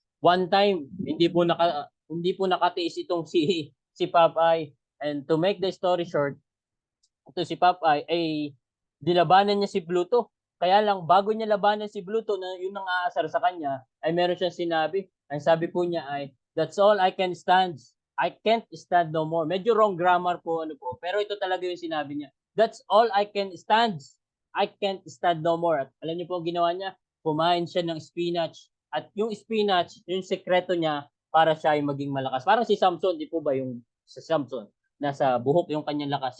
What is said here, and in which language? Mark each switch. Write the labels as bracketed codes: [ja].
[tl] One time, hindi po nakatiis itong si Popeye, [en] and to make the story short, [tl] ito si Popeye ay dilabanan niya si Bluto. Kaya lang, bago niya labanan si Bluto na yung nang aasar sa kanya, ay meron siyang sinabi. Ang sabi po niya ay, [en] that's all I can stand. I can't stand no more. [tl] Medyo wrong grammar po, ano po. Pero ito talaga yung sinabi niya. [en] That's all I can stand. I can't stand no more. [tl] At alam niyo po ang ginawa niya? Kumain siya ng spinach. At yung spinach, yung sekreto niya, para siya ay maging malakas. Parang si Samson, di po ba yung sa Samson? Nasa buhok yung kanyang lakas.